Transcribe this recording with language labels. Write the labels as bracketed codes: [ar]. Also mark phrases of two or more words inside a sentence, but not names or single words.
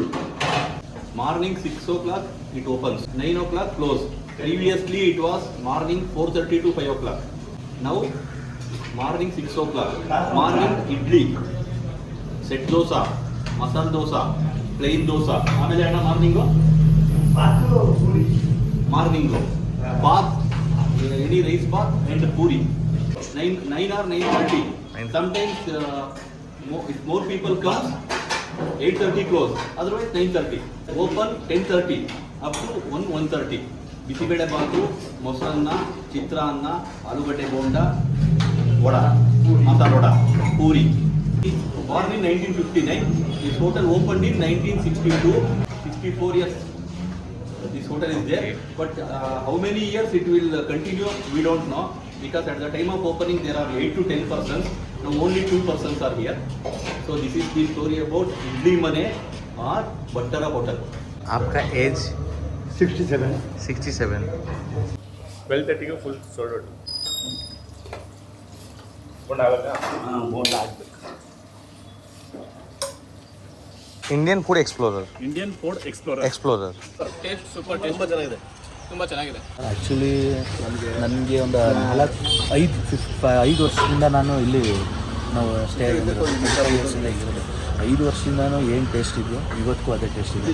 [en] Morning 6 o'clock it opens, 9 o'clock close. Previously it was morning 4:30 to 5 o'clock. Now morning 6 o'clock. Morning idli, set dosa, masala dosa, plain dosa. [kn] ಆಮೇಲೆ ಅಣ್ಣ [en] ಮಾರ್ನಿಂಗು bath, any rice bath and puri. 9 or 9:30. Sometimes if more people come, 8:30 close. Otherwise 9:30. Open 10:30 up to 1:30. [kn] ಬಿಸಿಬೇಳೆ ಬಾತು, ಮೊಸರನ್ನ, ಚಿತ್ರಾನ್ನ, ಆಲೂಗಡ್ಡೆ ಬೋಂಡ, ವಡ, ಮಸಾಲ ವಡ, ಪೂರಿ. [en] Born in 1959. This hotel opened in 1962. 64 years this hotel is there, but how many years it will continue we don't know, because at the time of opening there are 8 to 10 persons. Now only 2 persons are here. So this is the story about Idli Mane or Battara Hotel. [hi] आपका एज? 67. 67. [en] 12:30 full sold out. [kn] ಬೋಂಡ ಆಗಬೇಕು. इंडियन फूड एक्सप्लोरर. ಇಂಡಿಯನ್ ಫುಡ್ एक्सप्लोरर. [en] taste super taste [kn] ತುಂಬ ಚೆನ್ನಾಗಿದೆ. ಆ್ಯಕ್ಚುಲಿ ನನಗೆ ಒಂದು 5 ವರ್ಷದಿಂದ ನಾನು ಇಲ್ಲಿ ನಾವು ಸ್ಟೇ ಆಗಿರೋದು. 5 ವರ್ಷದಿಂದನೂ ಏನು ಟೇಸ್ಟ್ ಇದೆಯೋ ಇವತ್ತಿಗೂ ಅದೇ ಟೇಸ್ಟ್ ಇದೆ.